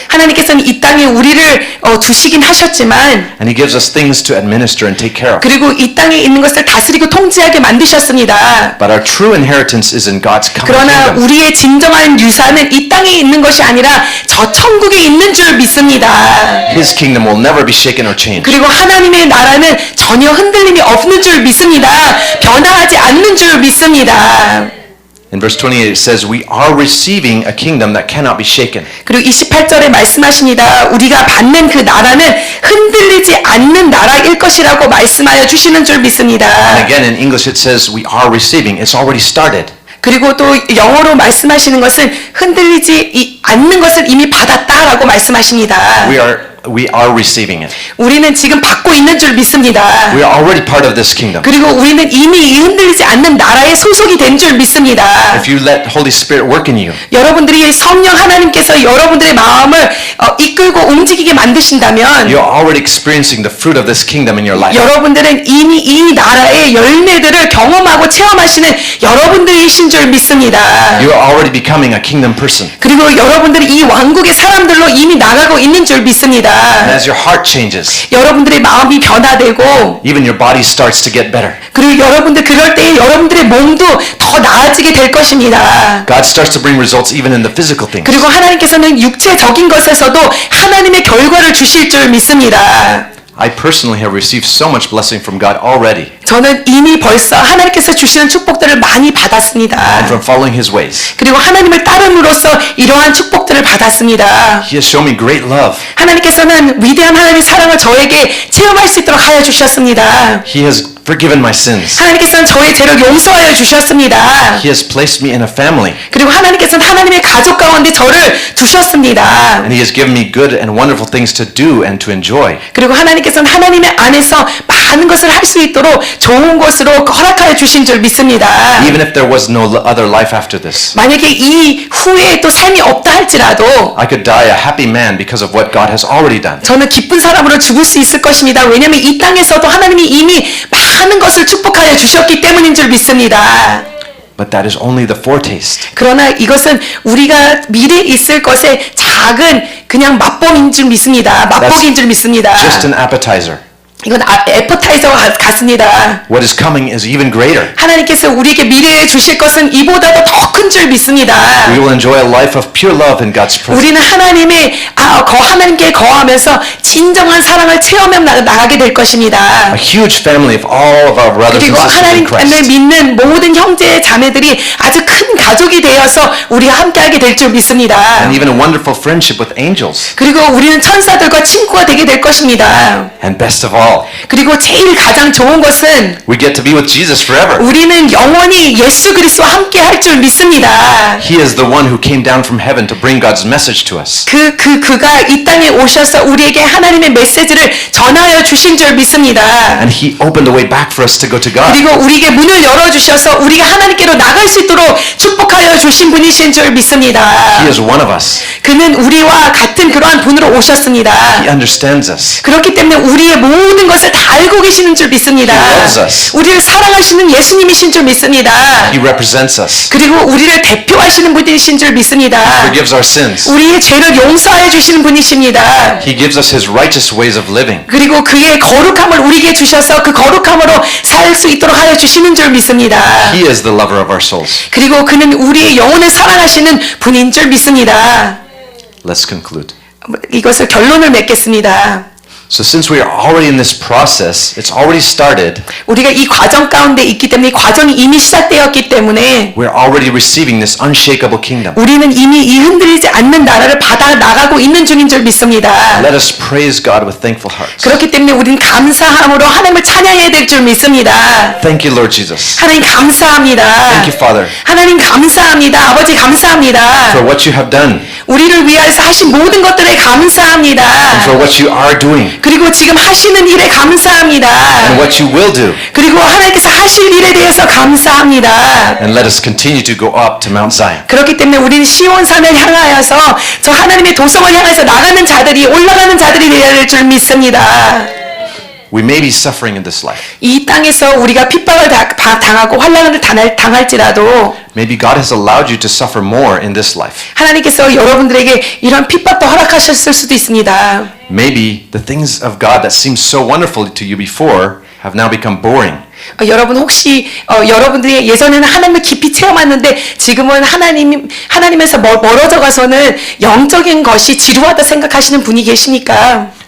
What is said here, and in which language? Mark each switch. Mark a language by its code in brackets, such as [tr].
[ko] 하나님께서는 이 땅에 우리를 두시긴 하셨지만 [en] And He gives us things to administer and take care of. [ko] 그리고 이 땅에 있는 것을 다스리고 통제하게 만드셨습니다. [en] But our true inheritance is in God's coming [ko] 그러나 [en] kingdom. [ko] 우리의 진정한 유산은 이 땅에 있는 것이 아니라 저 천국에 있는 줄 믿습니다. [en] His kingdom will never be shaken or changed. [ko] 그리고 하나님의 나라는 전혀 흔들림이 없는 줄 믿습니다. 변화하지 않는 줄 믿습니다. [en] In verse 28 it says, we are receiving a kingdom that cannot be shaken. [ko] 그리고 28절에 말씀하십니다. 우리가 받는 그 나라는 흔들리지 않는 나라일 것이라고 말씀하여 주시는 줄 믿습니다. [en] And again in English it says, we are receiving. It's already started. [ko] 그리고 또 영어로 말씀하시는 것은 흔들리지 않는 것을 이미 받았다라고 말씀하십니다. [en] We are receiving it. [ko] 우리는 지금 받고 있는 줄 믿습니다. [en] We are already part of this kingdom. [ko] 그리고 우리는 이미 이 흔들리지 않는 나라에 소속이 된 줄 믿습니다. [en] If you let Holy Spirit work in you, [ko] 여러분들이 성령 하나님께서 여러분들의 마음을 이끌고 움직이게 만드신다면 [en] you're already experiencing the fruit of this kingdom in your life. [ko] 여러분들은 이미 이 나라의 열매들을 경험하고 체험하시는 여러분들이신 줄 믿습니다. [en] You're already becoming a kingdom person. [ko] 그리고 여러분들이 이 왕국의 사람들로 이미 나가고 있는 줄 믿습니다. [en] And as your heart changes, [ko] 여러분들의 마음이 변화되고 [en] even your body starts to get better. [ko] 그리고 여러분들 그럴 때 여러분들의 몸도 더 나아지게 될 것입니다. [en] God starts to bring results even in the physical things. [ko] 그리고 하나님께서는 육체적인 것에서도 하나님의 결과를 주실 줄 믿습니다. [en] I personally have received so much blessing from God already [ko] 저는 이미 벌써 하나님께서 주시는 축복들을 많이 받았습니다. [en] from following His ways. [ko] 그리고 하나님을 따름으로써 이러한 축복들을 받았습니다. [en] He has shown me great love. [ko] 하나님께서는 위대한 하나님의 사랑을 저에게 체험할 수 있도록 하여 주셨습니다. [en] He has forgiven my sins. [ko] 하나님께서는 저의 죄를 용서하여 주셨습니다. [en] He has placed me in a family. [ko] 그리고 하나님께서는 하나님의 가족 가운데 저를 두셨습니다. [en] And He has given me good and wonderful things to do and to enjoy. [ko] 그리고 하나님께서는 하나님의 안에서 많은 것을 할 수 있도록 좋은 것으로 허락하여 주신 줄 믿습니다. [en] Even if there was no other life after this. [ko] 만약에 이 후에 또 삶이 없다 할지라도 [en] I could die a happy man because of what God has already done. [ko] 저는 기쁜 사람으로 죽을 수 있을 것입니다. 왜냐하면 이 땅에서도 하나님이 이미 많은 것을 축복하여 주셨기 때문인 줄 믿습니다. [en] But that is only the foretaste. [ko] 그러나 이것은 우리가 미래에 있을 것의 작은 그냥 맛봄인 줄 믿습니다. 맛보기인 줄 믿습니다. [en] Just an appetizer. [ko] 이건 애퍼타이저와 같습니다. [en] What is coming is even greater. [ko] 하나님께서 우리에게 미래에 주실 것은 이보다도 더 큰 줄 믿습니다. [en] We will enjoy a life of pure love in God's presence. [ko] 우리는 하나님께 거하면서 진정한 사랑을 체험해 나가게 될 것입니다. [en] A huge family of all of our brothers and [ko] 그리고 [en] sisters in [ko] 하나님을 [en] Christ. [ko] 믿는 모든 형제 자매들이 아주 큰 가족이 되어서 우리와 함께하게 될 줄 믿습니다. [en] And even a wonderful friendship with angels. [ko] 그리고 우리는 천사들과 친구가 되게 될 것입니다. [en] And best of all, [ko] 그리고 제일 가장 좋은 것은 [en] we get to be with Jesus forever. [ko] 우리는 영원히 예수 그리스도와 함께 할 줄 믿습니다. [en] He is the one who came down from heaven to bring God's message to us. [ko] 그가 이 땅에 오셔서 우리에게 하나님의 메시지를 전하여 주신 줄 믿습니다. [en] And He opened the way back for us to go to God. [ko] 그리고 우리에게 문을 열어주셔서 우리가 하나님께로 나갈 수 있도록 축복하여 주신 분이신 줄 믿습니다. [en] He is one of us. [ko] 그는 우리와 같은 그러한 분으로 오셨습니다. [en] He understands us. [ko] 그렇기 때문에 우리의 모든 것을 다 알고 계시는 줄 믿습니다. [en] He loves us. [ko] 우리를 사랑하시는 예수님이신 줄 믿습니다. [en] He represents us. [ko] 그리고 우리를 대표하시는 분이신 줄 믿습니다. [en] Forgives our sins. [ko] 우리의 죄를 용서하여 주시는 분이십니다. [en] He gives us His righteous ways of living. [ko] 그리고 그의 거룩함을 우리에게 주셔서 그 거룩함으로 살 수 있도록 하여 주시는 줄 믿습니다. [en] He is the lover of our souls. [ko] 그리고 그는 우리의 영혼을 사랑하시는 분인 줄 믿습니다. [en] Let's conclude. [ko] 이것을 결론을 맺겠습니다. [en] So since we are already in this process, it's already started, [ko] 우리가 이 과정 가운데 있기 때문에 이 과정이 이미 시작되었기 때문에 [en] we're already receiving this unshakable kingdom. [ko] 우리는 이미 이 흔들리지 않는 나라를 받아 나가고 있는 중인 줄 믿습니다. [en] Let us praise God with thankful hearts. [ko] 그렇기 때문에 우리는 감사함으로 하나님을 찬양해야 될 줄 믿습니다. [en] Thank you, Lord Jesus. [ko] 하나님 감사합니다. [en] Thank you, Father, [ko] 하나님 감사합니다. 아버지 감사합니다. [en] for what you have done. [ko] 우리를 위해서 하신 모든 것들에 [en] and [ko] 감사합니다. [en] for what you are doing [ko] 그리고 지금 하시는 일에 감사합니다. [en] and what you will do. [ko] 그리고 하나님께서 하실 일에 대해서 감사합니다. [en] And let us continue to go up to Mount Zion. [ko] 그렇기 때문에 우리는 시온산을 향하여서 저 하나님의 도성을 향해서 나가는 자들이 올라가는 자들이 되어야 될 줄 믿습니다. [en] We may be suffering in this life. [ko] 이 땅에서 우리가 핍박을 당하고 환난을 당할지라도 [en] Maybe God has allowed you to suffer more in this life. [ko] 하나님께서 여러분들에게 이런 핍박도 허락하셨을 수도 있습니다. [en] Maybe the things of God that seemed so wonderful to you before have now become boring. [ko] 여러분 혹시 여러분들이 예전에는 하나님을 깊이 체험했는데 지금은 하나님에서 멀어져 가서는 영적인 것이 지루하다 생각하시는 분이 계십니까?